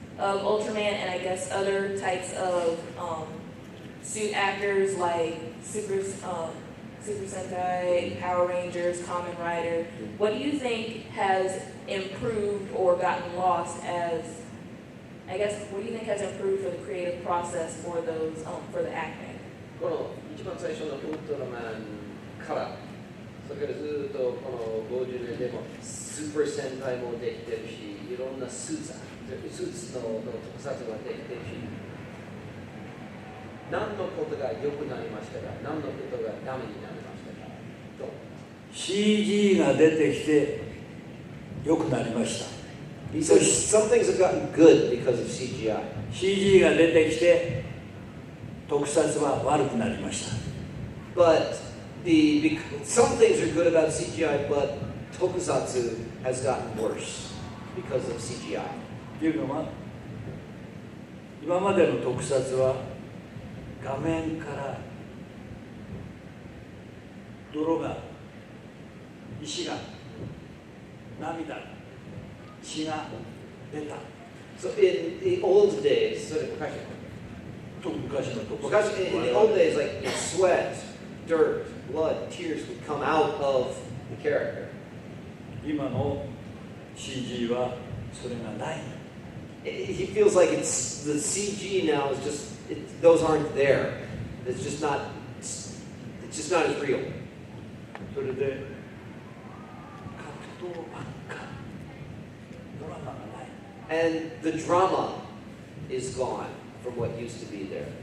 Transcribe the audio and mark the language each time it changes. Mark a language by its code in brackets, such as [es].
[en] of Ultraman and I guess other types of suit actors like Super Sentai, Power Rangers, Kamen Rider. What do you think has improved or gotten lost as, I guess, what do you think has improved for the creative process for those, for the acting? [ja] この一番最初のウルトラマンからそれからずっとこの50年でもスーパー戦隊もできてるし、いろんなスーツの特撮ができてるし、何のことが良くなりましたか、何のことがダメになりましたかと。 CG が出てきて良くなりました。 [en] He says some things have gotten good because of CGI. [ja] CG が出てきて特撮は悪くなりました。 [en] But some things are good about CGI, but tokusatsu has gotten worse because of CGI. [ja] っていうのは今までの特撮は画面から泥が石が涙血が出た。 [en] So in the old days, so [ja] 昔の特撮 [en] in the old days, like sweat, dirt, blood, tears would come out of the character. [ja] 今の CG はそれがない。 [en] He feels like it's the CG now is just those aren't there. It's just not as real. [ja] それで格闘ばっかドラマがない。 [en] And the drama is gone from what used to be there.